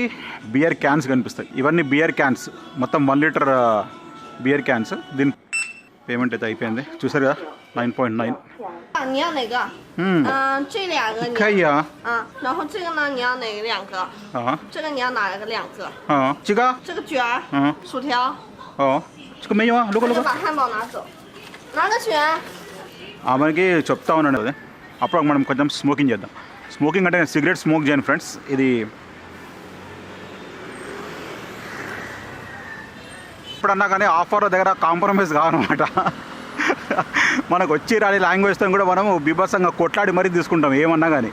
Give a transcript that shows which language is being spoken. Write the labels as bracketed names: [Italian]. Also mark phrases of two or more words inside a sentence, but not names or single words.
[English] beer cans [Telugu] కనిపిస్తాయి. ఇవన్నీ [English] beer cans, [Telugu] మొత్తం 1 [English] liter beer cans. [Telugu] దీని పేమెంట్ అయితే అయిపోయింది, చూసారు కదా 9.9. [Chinese] 你要哪个？这两个你。可以啊。然后这个呢，你要哪个2个？这个你要哪个2个？这个。这个卷儿。薯条。这个没有啊，如果把汉堡拿走，拿个卷。 [Telugu] మనకి చెప్తా ఉన్నాను అదే. అప్పుడు మనం కొంచెం స్మోకింగ్ చేద్దాం. స్మోకింగ్ అంటే [English] cigarette smoke [Telugu] చేయను ఫ్రెండ్స్. ఇది ఇప్పుడన్నా కానీ ఆఫర్ దగ్గర కాంప్రమైజ్ కావన్నమాట. మనకు వచ్చి రాని లాంగ్వేజ్తో కూడా మనము బీభత్సంగా కొట్లాడి మరీ తీసుకుంటాం ఏమన్నా కానీ.